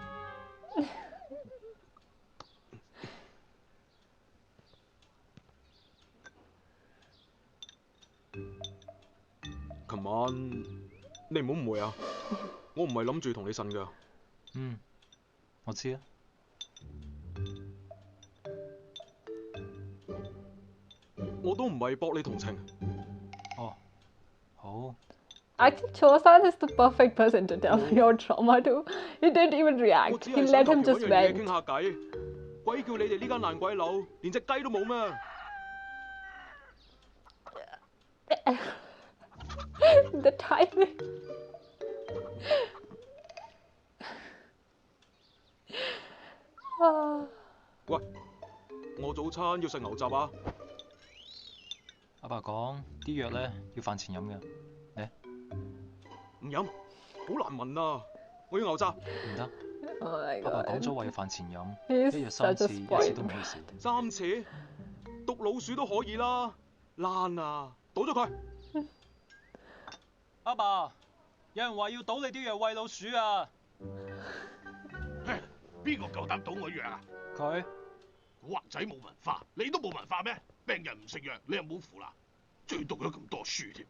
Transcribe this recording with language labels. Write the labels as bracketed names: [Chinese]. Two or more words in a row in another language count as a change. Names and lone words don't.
[Cantonese] 琴晚你唔好誤會啊，我唔係諗住同你呻㗎。我知啊。我都唔係博你同情。哦，好。 [English] Actually, Chosan is the perfect person to tell your trauma to. He didn't even [Cantonese] 我 [English] react. [Cantonese] 只 [English] He [Cantonese] 係想 [English] let [Cantonese] 求 [English] him [Cantonese] 其揾 [English] just [Cantonese] 樣嘢 [English] vent. [Cantonese] 傾下偈。鬼叫你哋呢間爛鬼樓連隻雞都冇咩？ [English] The timing. Ah. [Cantonese] 喂，我早餐要食牛雜啊！阿爸講啲藥咧要飯前飲嘅，唔飲，好難聞啊！我要牛雜。唔得。 [English] Oh my [Cantonese] 阿爸講 [English] god. [Cantonese] 咗話要飯前飲， [English] He's [Cantonese] 一日3 [English] such a [Cantonese] 次，一次 [English] spoiled. [Cantonese] 都唔可以少。 3次，毒老鼠都可以啦，爛啊！倒咗佢。阿爸，有人話要倒你啲藥餵老鼠啊！邊個夠膽倒我藥啊？佢古惑仔冇文化，你都冇文化咩？病人唔食藥，你又冇符啦，最讀咗咁多書添。